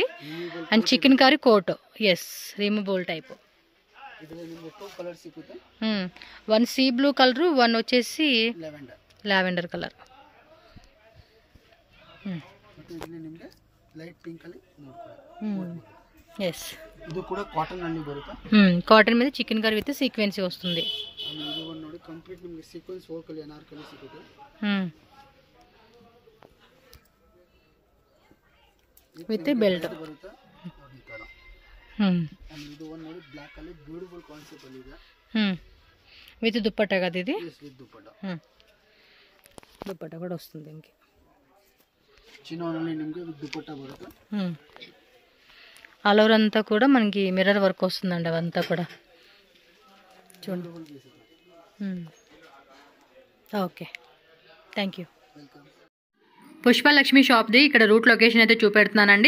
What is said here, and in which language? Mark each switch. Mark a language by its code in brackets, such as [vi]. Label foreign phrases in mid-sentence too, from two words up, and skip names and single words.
[en] and chicken curry coat, yes removable type. [te] 1 [en] sea blue colour, [te] 1 వచ్చేసి [en] lavender colour. [te] ఎస్, [kn] ಇದು ಕೂಡ ಕಾಟನ್ ಅಲ್ಲಿ ಬರುತ್ತೆ. [te] కాటన్ మీద [en] chicken curry with sequency [te] వస్తుంది. [kn] ಇದು ಒಂದು ನೋಡಿ ಕಂಪ್ಲೀಟ್ ನಿಮಗೆ [en] sequence work [kn] ಅಲ್ಲಿ ಅನಾರ್ಕಲಿ ಸಿಗುತ್ತೆ. [en] with belt [kn] ಬರುತ್ತೆ. ಇದು ಒಂದು ನೋಡಿ ಬ್ಲಾಕ್ ಅಲ್ಲಿ [en] beautiful concept [kn] ಅಲ್ಲಿ ಇದೆ. [te] విత్ దుప్పట్టా కదా ఇది? విత్ దుప్పట్టా. దుప్పట్టా కూడా వస్తుంది. ఇంకే [kn] చిన్నోನಲ್ಲಿ ನಿಮಗೆ ವಿತ್ ದುಪ್ಪಟ್ಟಾ ಬರುತ್ತೆ. [en] all over [te] అంతా కూడా మనకి [en] mirror work [te] వస్తుందండి. అవంతా కూడా చూడండి. [en] okay, thank you. [te] పుష్పలక్ష్మి షాప్ది ఇక్కడ [en] route location [te] అయితే చూపెడుతున్నానండి.